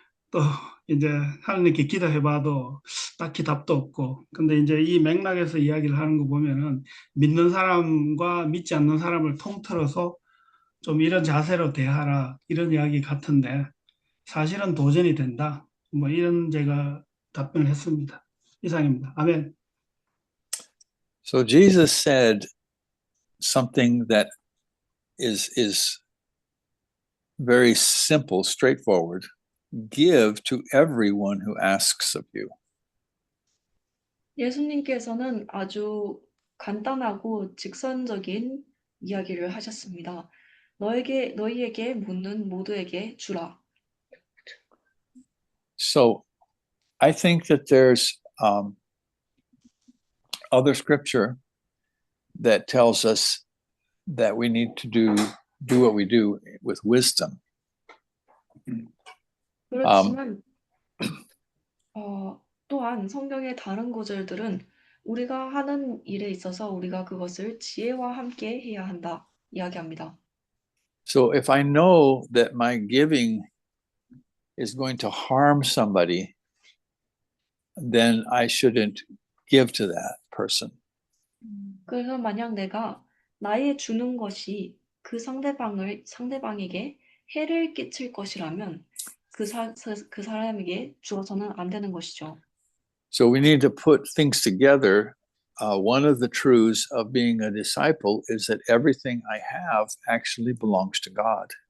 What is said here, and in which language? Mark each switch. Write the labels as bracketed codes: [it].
[ko] 또 이제 하나님께 기도해봐도 딱히 답도 없고, 근데 이제 이 맥락에서 이야기를 하는 거 보면은 믿는 사람과 믿지 않는 사람을 통틀어서 좀 이런 자세로 대하라, 이런 이야기 같은데 사실은 도전이 된다, 뭐 이런 제가 답변을 했습니다. 이상입니다. 아멘. [en] So Jesus said something that is very simple, straightforward. Give to everyone who asks of you. [ko] 예수님께서는 아주 간단하고 직선적인 이야기를 하셨습니다. 너희에게 묻는 모두에게 주라. [en] So I think that there's other scripture that tells us that we need to do what we do with wisdom. [ko] 그렇지만 또한 성경의 다른 구절들은 우리가 하는 일에 있어서 우리가 그것을 지혜와 함께 해야 한다 이야기합니다. [en] So if I know that my giving is going to harm somebody, then I shouldn't give to that person. [ko] 그래서 만약 내가 나의 주는 것이 그 상대방에게 해를 끼칠 것이라면 그 사람에게 주어서는 안 되는 것이죠. [en] So we need to put things together. One of the truths of being a disciple is that everything I have actually belongs to God.